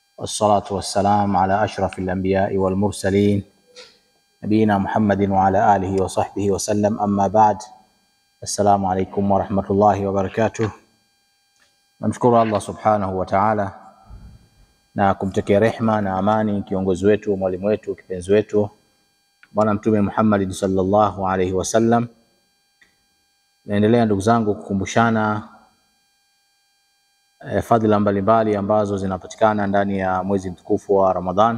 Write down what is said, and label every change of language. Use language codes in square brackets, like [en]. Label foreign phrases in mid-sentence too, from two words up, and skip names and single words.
[ar] والصلاة والسلام على أشرف الأنبياء والمرسلين نبينا محمد وعلى آله وصحبه وسلم. أما بعد، السلام عليكم ورحمة الله وبركاته. [sw] Namshukuru [ar] الله سبحانه وتعالى [sw] na kumtakia rehma na amani kiongozi wetu, mwalimu wetu, kipenzi wetu Bwana Mtume Muhammad [ar] صلى الله عليه وسلم. [sw] Naendelea ndugu zangu kukumbushana fadhila mbalimbali ambazo zinapatikana ndani ya mwezi mtukufu wa Ramadhan.